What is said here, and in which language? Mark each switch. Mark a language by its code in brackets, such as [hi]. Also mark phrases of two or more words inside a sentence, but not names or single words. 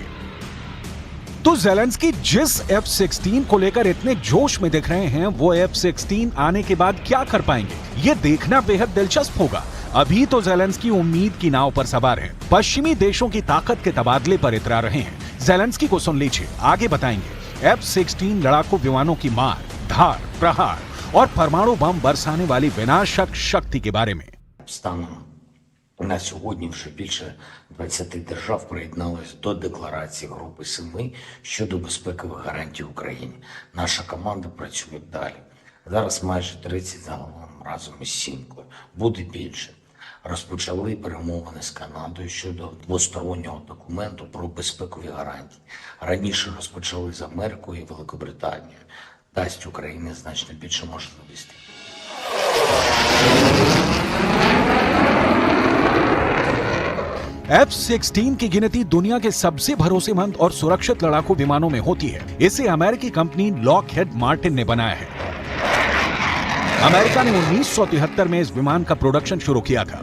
[hi] तो ज़ेलेंस्की जिस F-16 को लेकर इतने जोश में दिख रहे हैं, वो F-16 आने के बाद क्या कर पाएंगे, ये देखना बेहद दिलचस्प होगा। अभी तो ज़ेलेंस्की उम्मीद की नाव पर सवार है, पश्चिमी देशों की ताकत के तबादले पर इतरा रहे हैं। ज़ेलेंस्की को सुन लीजिए, आगे बताएंगे F-16 लड़ाकू विमानों की मार, धार, प्रहार और परमाणु बम बरसाने वाली विनाशक शक्ति के बारे में। [uk] На сьогодні вже більше 20 держав приєдналися до декларації Групи 7 щодо безпекових гарантій Україні. Наша команда працює далі. Зараз майже 30 загалом разом із Сімкою. Буде більше. Розпочали перемовини з Канадою щодо двостороннього документу про безпекові гарантії. Раніше розпочали з Америкою і Великобританією. Дасть Україні значно більше можливостей. [hi] F-16 की गिनती दुनिया के सबसे भरोसेमंद और सुरक्षित लड़ाकू विमानों में होती है। इसे अमेरिकी कंपनी लॉकहेड मार्टिन ने बनाया है। अमेरिका ने 1973 में इस विमान का प्रोडक्शन शुरू किया था।